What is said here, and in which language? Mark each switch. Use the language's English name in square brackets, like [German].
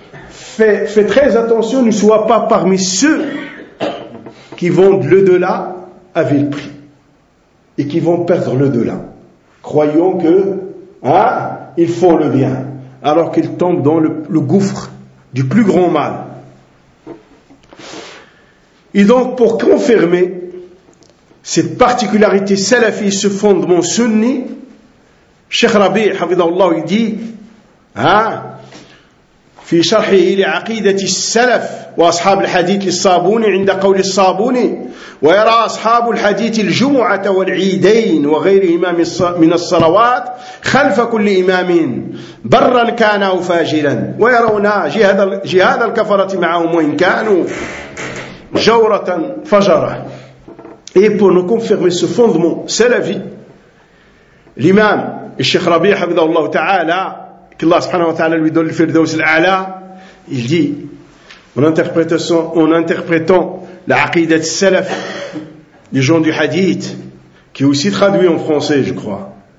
[French] Fais très attention, ne sois pas parmi ceux qui vont de l'au-delà à vil prix et qui vont perdre l'au-delà. Croyons que, ils font le bien alors qu'ils tombent dans le gouffre du plus grand mal. Et donc, pour confirmer cette particularité salafi, ce fondement sunni, Cheikh Rabi, Hafidhahullah, il dit, [Arabic] في شرحه لعقيدة السلف وأصحاب الحديث للصابوني عند قول الصابوني ويرى أصحاب الحديث الجمعة والعيدين وغيرهما من الصلوات خلف كل إمام برا كان أو فاجرا ويرون جهاد الكفرة معهم وإن كانوا جورة فجرة. [French] Et pour nous confirmer ce fondement salafi, l'imam [Arabic] الشيخ ربيع حفظه الله تعالى [French] qu'Allah subhanahu wa ta'ala lui donne le firdaus al-a'la, il dit, en interprétant la aqidat salaf, les gens du hadith, qui est aussi traduit en français, je crois.